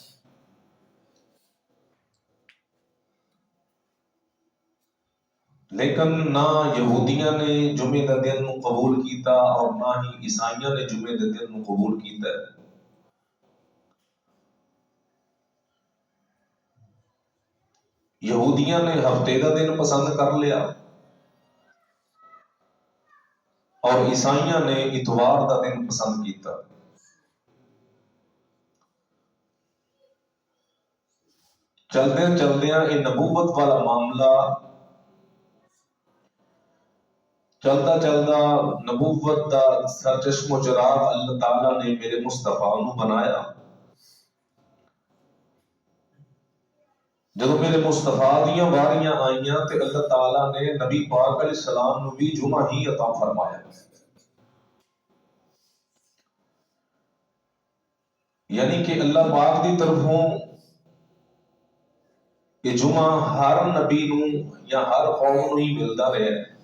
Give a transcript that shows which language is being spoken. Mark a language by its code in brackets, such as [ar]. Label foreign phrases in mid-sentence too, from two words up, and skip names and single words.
[pa] لیکن نہ یہودیاں نے جمعے دا دن قبول کیتا اور نہ ہی عیسائیاں نے جمعے دا دن قبول کیتا ہے۔ یہودیاں نے ہفتے دا دن پسند کر لیا اور عیسائیاں نے اتوار دا دن پسند کیتا۔ چلدے چلدیاں یہ نبوت والا معاملہ چلتا چلتا نبوت دا سرچشم و چراغ اللہ تعالیٰ نے میرے مصطفیٰ نو بنایا۔ جب میرے مصطفیٰ دیاں واریاں آئیاں تے اللہ تعالیٰ نے نبی پاک [ar] علیہ السلام [pa] نو بھی جمعہ ہی عطا فرمایا، یعنی کہ اللہ پاک دی طرفوں یہ جمعہ ہر نبی نو یا ہر قوم نو ہی ملتا رہے۔